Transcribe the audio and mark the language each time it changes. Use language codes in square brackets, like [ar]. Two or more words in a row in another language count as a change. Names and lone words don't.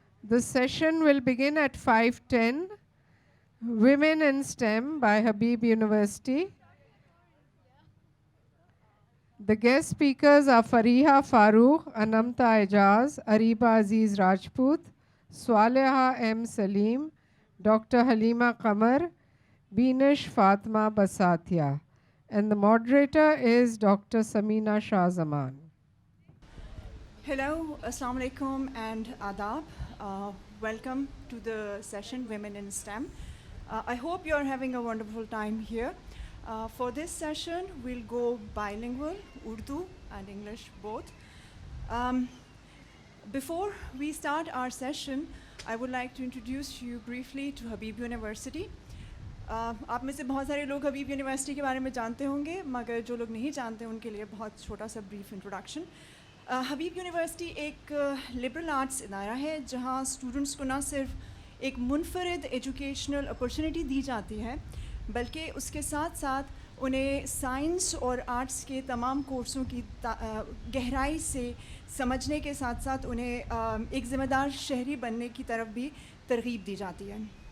[en] The session will begin at 5:10. Women in STEM by Habib University. The guest speakers are Fariha, Farooq, Anumtah, Aijaz, Areeba, Aziz, Rajput, Swaleha, M. Saleem, Dr. Haleema, Qamar, Binish, Fatima, Basathia. And the moderator is Dr. Sameena, Shah, Zaman. Hello, [ar] السلام عليكم [en] and Adab. Welcome to the session Women in STEM. I hope you're having a wonderful time here. For this session, we'll go bilingual, Urdu and English both. Before we start our session, I would like to introduce you briefly to Habib University. [ur] آپ میں سے بہت سارے لوگ हबीब यूनिवर्सिटी کے بارے میں جانتے ہوں گے، مگر جو لوگ نہیں جانتے ان کے لیے بہت چھوٹا سا [en] brief introduction. [ur] हबीब यूनिवर्सिटी ایک [en] liberal arts [ur] ادارہ ہے جہاں اسٹوڈنٹس کو نہ صرف ایک منفرد [en] educational opportunity [ur] دی جاتی ہے، بلکہ اس کے ساتھ ساتھ انہیں سائنس اور آرٹس کے تمام کورسوں کی گہرائی سے سمجھنے کے ساتھ ساتھ انہیں ایک ذمہ دار شہری بننے کی طرف بھی ترغیب دی جاتی ہے.